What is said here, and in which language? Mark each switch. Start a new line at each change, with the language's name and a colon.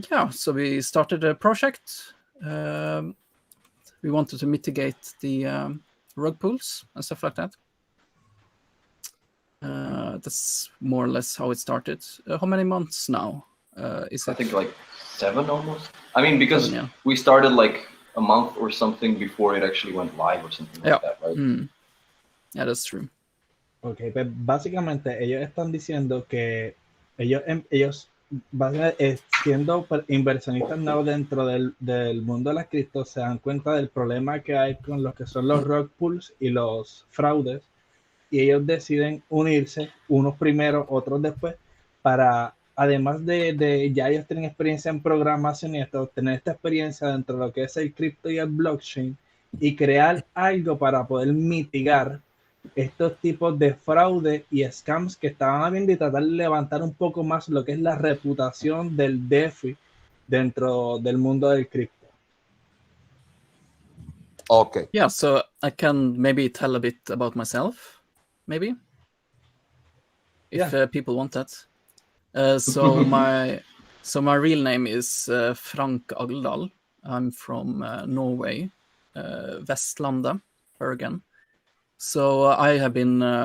English: So we started a project. We wanted to mitigate the rug pulls and stuff like that. That's more or less how it started. How many months now? I think like 7 almost. I mean, because 7, yeah. We started like a month or something before it actually went live or something like that, right? Yeah, that's true.
Spanish: Okay, pues básicamente ellos están diciendo que ellos siendo inversionistas nuevos dentro del mundo de las criptos, se dan cuenta del problema que hay con lo que son los rug pulls y los fraudes, y ellos deciden unirse, unos primero, otros después, para, además de ya ellos tienen experiencia en programación y esto, tener esta experiencia dentro de lo que es el cripto y el blockchain, y crear algo para poder mitigar estos tipos de fraude y scams que estaban habiendo y tratar de levantar un poco más lo que es la reputación del DeFi dentro del mundo del cripto.
English: Okay. Yeah, so I can maybe tell a bit about myself, maybe, if people want that. So my real name is Frank Agldal. I'm from Norway, Vestlandet, Bergen. So I have been